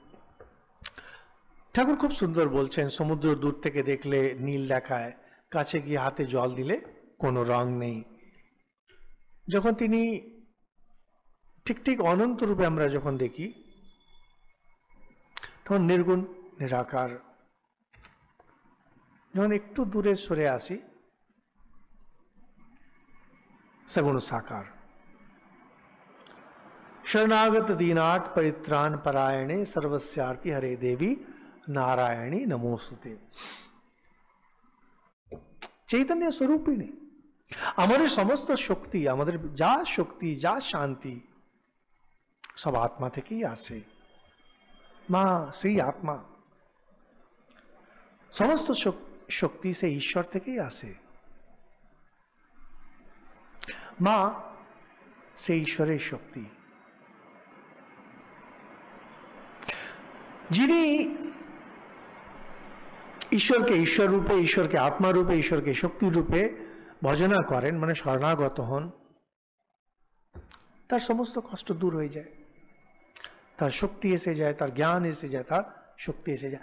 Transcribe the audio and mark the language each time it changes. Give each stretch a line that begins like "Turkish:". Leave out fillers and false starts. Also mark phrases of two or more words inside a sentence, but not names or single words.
Bangla: ঠাকুর খুব সুন্দর বলছেন, সমুদ্র দূর থেকে দেখলে নীল দেখায়, কাছে গিয়ে হাতে জল দিলে কোনো রং নেই। যখন তিনি ঠিক ঠিক অনন্ত রূপে আমরা যখন দেখি তখন নির্গুণ নিরাকার। যখন একটু দূরে সরে আসি সগুণ সাকার।
Sanskrit: शरणागत दीनाट परित्राण परायणे सर्वस्यार्ति हरे देवी नारायणी नमोस्तुते। चैतन्य स्वरूपिणी,
Hindi: हमारे समस्त शक्ति, हमारे जा शक्ति जा शांति सब आत्मा
Bangla: থেকে আসে। মা সেই আত্মা, সমস্ত শক্তি সেই ঈশ্বর থেকেই আসে। মা সেই ঈশ্বরের শক্তি। যিনি ঈশ্বরকে ঈশ্বর রূপে, ঈশ্বরকে আত্মা রূপে, ঈশ্বরকে শক্তি রূপে ভজনা করেন, মানে শরণাগত হন, তার সমস্ত কষ্ট দূর হয়ে যায়, তার শক্তি এসে যায়, তার জ্ঞান এসে যায়, তার শক্তি এসে যায়।